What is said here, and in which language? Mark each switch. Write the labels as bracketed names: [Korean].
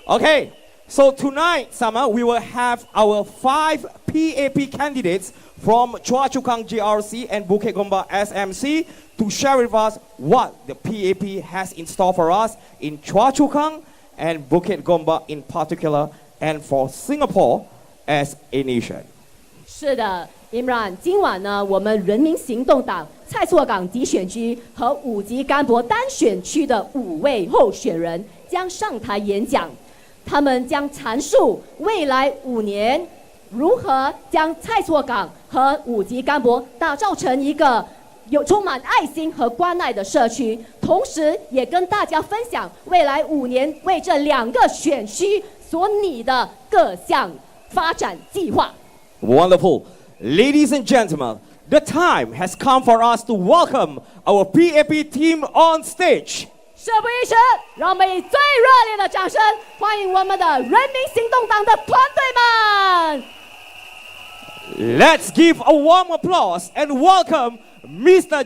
[English] Okay, so tonight, Summer, we will have our 5 PAP candidates from Chua Chu Kang GRC and Bukit Gombak SMC to share with us what the PAP has in store for us in Chua Chu Kang and Bukit Gombak in particular, and for Singapore as a nation. [Chinese] 是的，Imran，今晚呢，我们人民行动党蔡厝港集选区和五级干博单选区的5位候选人将上台演讲，他们将阐述未来5年如何将蔡厝港和五级干博打造成一个有充满爱心和关爱的社区，同时也跟大家分享未来5年为这2个选区所拟的各项发展计划。 [English] Wonderful. Ladies and gentlemen, the time has come for us to welcome our PAP team on stage. [Chinese] 事不宜迟，让我们以最热烈的掌声欢迎我们的人民行动党的团队们！ [English] Let's give a warm applause and welcome Mr.